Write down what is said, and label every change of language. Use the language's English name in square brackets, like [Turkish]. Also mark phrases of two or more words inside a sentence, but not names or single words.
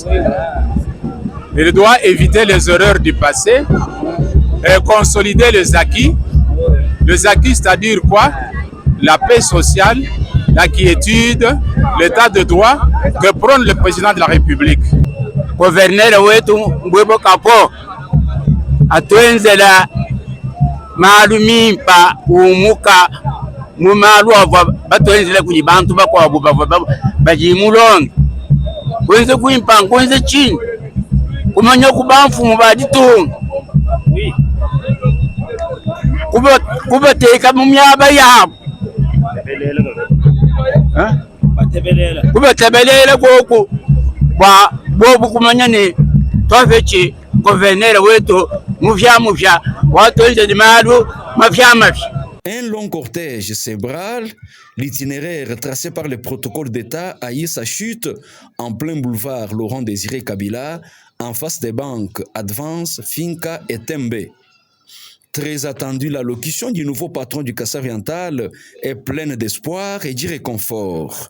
[French] Il doit éviter les erreurs du passé et consolider les acquis. Les acquis, c'est-à-dire quoi? La paix sociale, la quiétude, l'état de droit que prône le président de la République. [Luba-Lulua] Gouverneur wetu Mbwebe Kapo atwenzela malumimpa umuka mumalu batwenzela kuni bantu bakwa bajimulonga kwenze kuimpa kwenze chini kumanya kubamfu mubaditunga kubateka mu myaba yabo kubatebelela koko kwa bobu kumanya ni twafechi gouverneur wetu mufya watwenze di malu mafya. [French] Un long cortège cébral, l'itinéraire tracé par le protocole d'État a eu sa chute en plein boulevard Laurent Désiré Kabila, en face des banques Advance, Finca et Tembe. Très attendue, l'allocution du nouveau patron du Kassai oriental est pleine d'espoir et de réconfort.